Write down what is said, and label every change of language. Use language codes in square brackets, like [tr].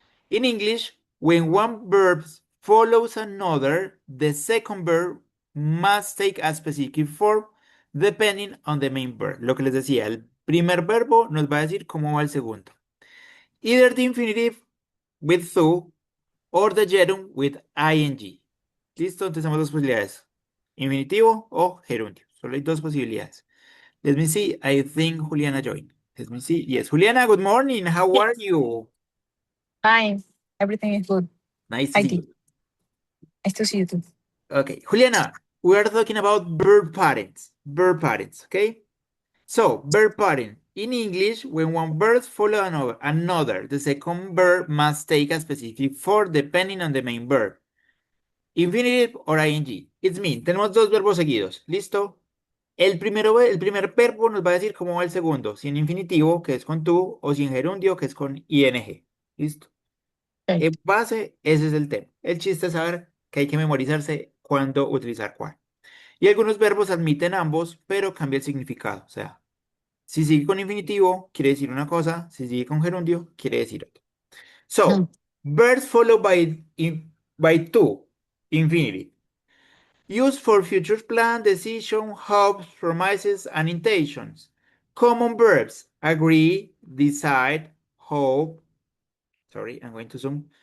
[en] In English, when one verb follows another, the second verb must take a specific form depending on the main verb. [es] Lo que les decía, el primer verbo nos va a decir cómo va el segundo. [en] Either the infinitive with to or the gerund with ing. [es] ¿Listo? Entonces tenemos dos posibilidades. Infinitivo o gerundio. Solo hay dos posibilidades. [en] Let me see. I think Juliana joined. Let me see. Yes. Juliana, good morning. How are Yes, you? fine. Everything is good. Nice to see IT. you. Nice to see you too. Okay, Juliana, we are talking about verb patterns. Verb patterns, okay? So, verb pattern. In English, when one verb follows another, the second verb must take a specific form depending on the main verb. Infinitive or ing. It's mean, [es] tenemos dos verbos seguidos. ¿Listo? El primer verbo nos va a decir cómo va el segundo. Si en infinitivo, que es con tú, o si en gerundio, que es con ing. ¿Listo? [en] Okay. [es] En base, ese es el tema. El chiste es saber que hay que memorizarse cuándo utilizar cuál. Y algunos verbos admiten ambos, pero cambia el significado. O sea, si sigue con infinitivo, quiere decir una cosa. Si sigue con gerundio, quiere decir otra. [en] So, verbs followed by to, infinitive. Used for future plan, decision, hopes, promises, and intentions. Common verbs agree, decide, hope. Sorry, I'm going to zoom.